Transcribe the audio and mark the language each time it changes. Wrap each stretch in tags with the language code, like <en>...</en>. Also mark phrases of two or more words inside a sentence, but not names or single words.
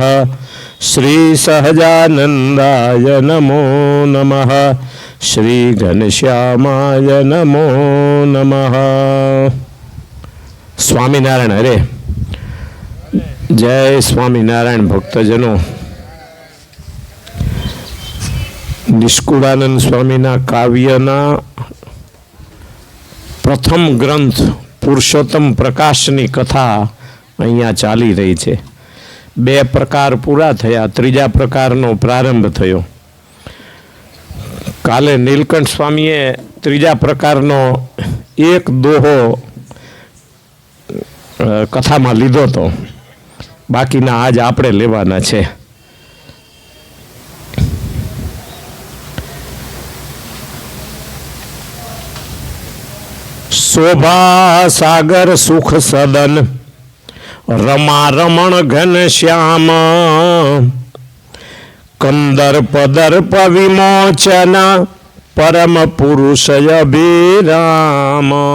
<sa>श्री सहजानंदाय नमो नमः। श्री घनश्यामाय नमो नमः। स्वामीनारायण हरे।</sa> <hi>जय स्वामीनारायण भक्तजनों।</hi> <gu>નિષ્કુળાનંદ સ્વામીના કાવ્યના પ્રથમ ગ્રંથ પુરુષોત્તમ પ્રકાશની કથા અહીંયા ચાલી રહી છે. બે પ્રકાર પૂરા થયા, ત્રીજા પ્રકારનો પ્રારંભ થયો. કાલે નીલકંઠ સ્વામીએ ત્રીજા પ્રકારનો એક દોહો કથામાં લીધો હતો, બાકીના આજ આપણે લેવાના છે.</gu> <hi>शोभा सागर सुख सदन रमा रमण घन श्याम कंदर्प दर्प विमोचन परम पुरुष अभिराम.</hi>